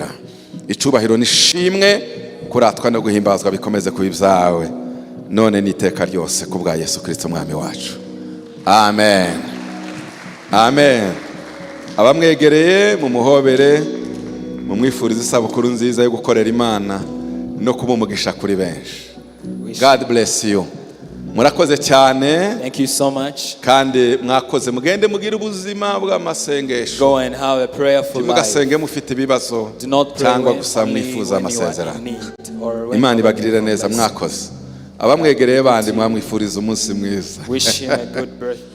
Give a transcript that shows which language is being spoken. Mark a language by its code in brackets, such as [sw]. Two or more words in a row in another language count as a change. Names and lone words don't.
[rw] Icubahiro nishimwe, kuratwa no guhimbazwa bikomeze kuba ibyawe none n'iteka ryose kubwa Yesu Kristo umwami wacu. Amen. Amen. Abamwegereye mu muhobere, mu mwifuriza isabukuru nziza yo gukorera Imana no kuba umugisha kuri benshi. [en] God bless you. [rw] Murakoze cyane. [en] Thank you so much. [rw] Kandi mwakoze, mugende mugira ubuzima bw'amasengesho. [en] Go and have a prayerful life. [rw] Mugasenge mufite ibibazo cyangwa gusa mwifuza amasezerano. Imana ibagirire neza. Mwakoze. Abamwegereye bandi mwamwifuriza umunsi mwiza. [en] Wish him a good birthday.